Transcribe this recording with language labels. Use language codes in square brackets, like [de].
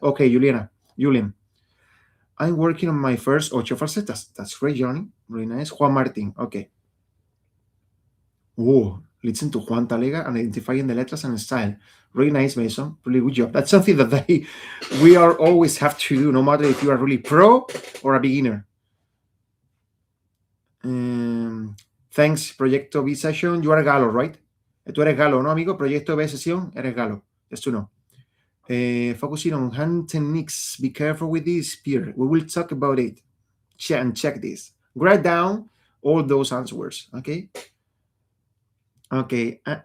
[en] Okay, Julian, I'm working on my first ocho falsetas. That's great, Johnny. Really nice. Juan Martin. Okay. Oh, listen to Juan Talega and identifying the letters and style. Really nice, Mason. Really good job. That's something that we are always have to do, no matter if you are really pro or a beginner. Thanks, Proyecto B Session. You are Galo, right? [es] Tú eres Galo, ¿no, amigo? Proyecto B Session, eres Galo. [en] Just to know. Focusing on hand techniques. Be careful with this, Pierre. We will talk about it. Check this. Write down all those answers, okay? Okay.